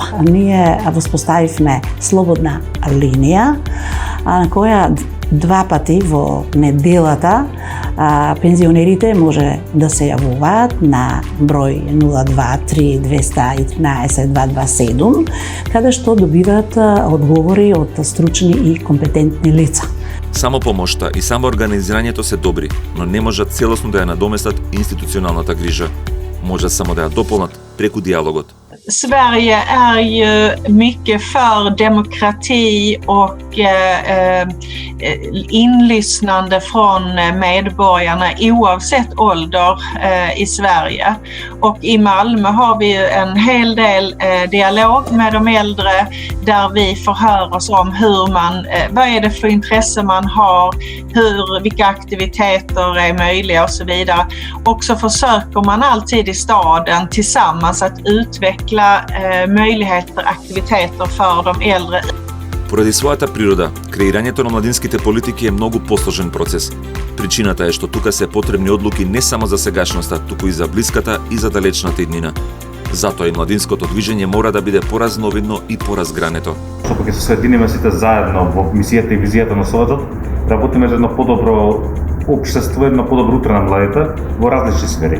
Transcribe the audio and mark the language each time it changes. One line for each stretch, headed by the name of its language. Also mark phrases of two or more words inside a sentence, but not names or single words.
Macedonian: Ние воспоставивме слободна линија на која два пати во неделата пензионерите може да се јавуваат на број 023 213 227, каде што добиваат одговори од стручни и компетентни лица. Само помошта и само организирањето се добри, но не можат целосно да ја надоместат институционалната грижа. Можат само да ја дополнат преку диалогот.
Swedish: Sverige är ju mycket för demokrati och inlyssnande från medborgarna oavsett ålder i Sverige. Och i Malmö har vi ju en hel del dialog med de äldre där vi förhör oss om vad är det för intresse man har, vilka aktiviteter är möjliga och så vidare. Och så försöker man alltid i staden tillsammans att utveckla möjligheter, aktiviteter för de äldre.
Macedonian: Поради својата природа, креирањето на младинските политики е многу посложен процес. Причината е што тука се потребни одлуки не само за сегашноста, туку и за блиската и за далечната иднина. Затоа и младинското движење мора да биде поразновидно и поразгрането. Што ќе се соединиме сите заедно во мисијата и визијата на Советот, работиме за едно подобро општество, едно подобро утре на младите во различни сфери.